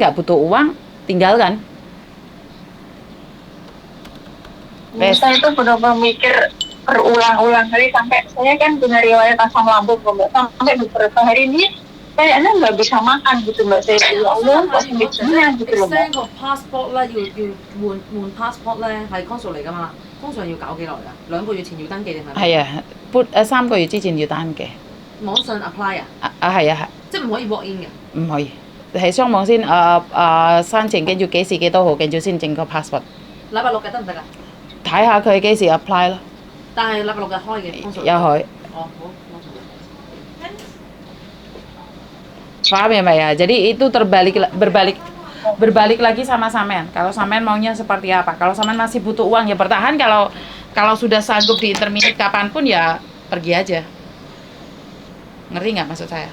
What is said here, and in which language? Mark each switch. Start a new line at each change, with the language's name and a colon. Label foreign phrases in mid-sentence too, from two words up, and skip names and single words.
Indonesian: Nggak butuh uang, tinggalkan. Saya itu benar-benar mikir berulang-ulang kali, sampai saya kan punya riwayat asam lambung Mbak, sampai beberapa hari ini kayaknya nggak bisa makan gitu Mbak. Saya ya Allah kok segitunya gitu loh Mbak. extend
Cantonese: 個 passport 咧，要換 passport 咧，係 consul 嚟㗎嘛，通常要搞幾耐㗎？2個月前要登記定係？係啊，3個月之前要單嘅。網上 apply 啊？係啊，即係唔可以
English: walk in
Cantonese: 嘅？唔可以，係上網先申請，跟住幾時幾多號，跟住先整個 passport。禮拜六日得唔得㗎？睇下佢幾時 apply 咯。但係禮拜六日開嘅 consul。有開。哦，好。
Indonesian: Paham ya Mbak ya? Jadi itu berbalik lagi sama Samen. Kalau Samen maunya seperti apa? Kalau Samen masih butuh uang ya bertahan. Kalau sudah sanggup di intermediate kapanpun ya pergi aja. Ngerti nggak maksud saya?